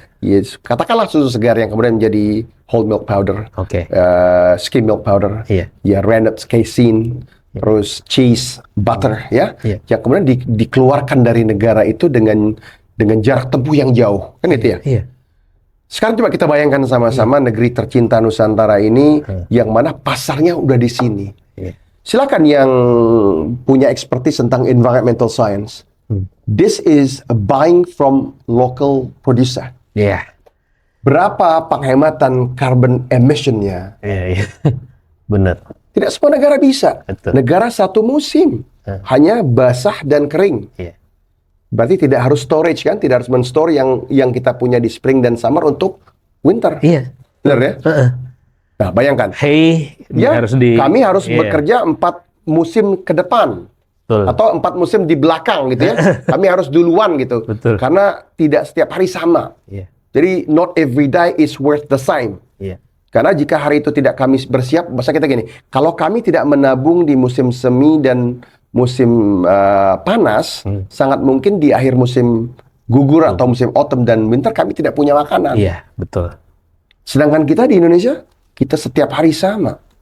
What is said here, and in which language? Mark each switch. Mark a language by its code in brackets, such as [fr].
[id] Yes, katakanlah susu segar yang kemudian menjadi whole milk powder, skim milk powder, rennet, casein, terus cheese, butter, yang kemudian dikeluarkan dari negara itu dengan jarak tempuh yang jauh, kan itu ya. Sekarang coba kita bayangkan sama-sama negeri tercinta Nusantara ini yang mana pasarnya udah di sini. Silakan yang punya expertise tentang environmental science. [en] This is buying from local producer. [id] Berapa penghematan carbon emission-nya? Benar. Tidak semua negara bisa. Negara satu musim, hanya basah dan kering. Berarti tidak harus storage kan, tidak harus men-store yang kita punya di spring dan summer untuk winter. Benar ya? Nah, bayangkan. Kami harus bekerja 4 musim ke depan. Atau 4 musim di belakang gitu ya. Kami harus duluan gitu. Karena tidak setiap hari sama. Jadi [en] not every day is worth the same. [id] Karena jika hari itu tidak kami bersiap, bahasa kita gini, kalau kami tidak menabung di musim semi dan musim panas, sangat mungkin di akhir musim gugur atau musim autumn dan winter kami tidak punya makanan. Betul. Sedangkan kita di Indonesia, kita setiap hari sama.